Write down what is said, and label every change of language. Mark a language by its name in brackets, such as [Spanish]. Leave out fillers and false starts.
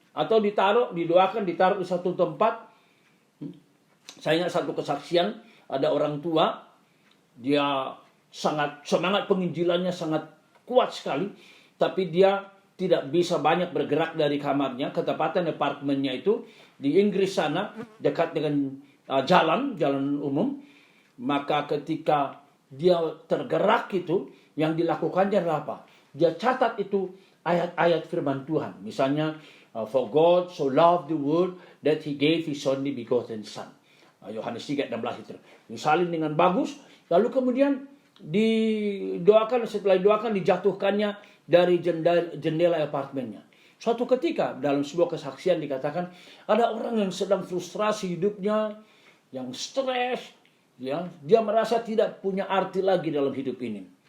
[Indonesian] Atau didoakan, ditaruh di satu tempat. Saya ingat satu kesaksian, ada orang tua, dia sangat semangat penginjilannya sangat kuat sekali, tapi dia tidak bisa banyak bergerak dari kamarnya. Ketepatan apartemennya itu di Inggris sana, dekat dengan jalan umum. Maka ketika dia tergerak itu, yang dilakukannya adalah apa? Dia catat itu ayat-ayat firman Tuhan. [English] Misalnya, for God so loved the world that he gave his only begotten son. [Indonesian] Yohanes 3:16 itu. Disalin dengan bagus, lalu kemudian didoakan, setelah didoakan dijatuhkannya dari jendela apartemennya. Suatu ketika dalam sebuah kesaksian dikatakan ada orang yang sedang frustrasi hidupnya, yang stres, ya, dia merasa tidak punya arti lagi dalam hidup ini.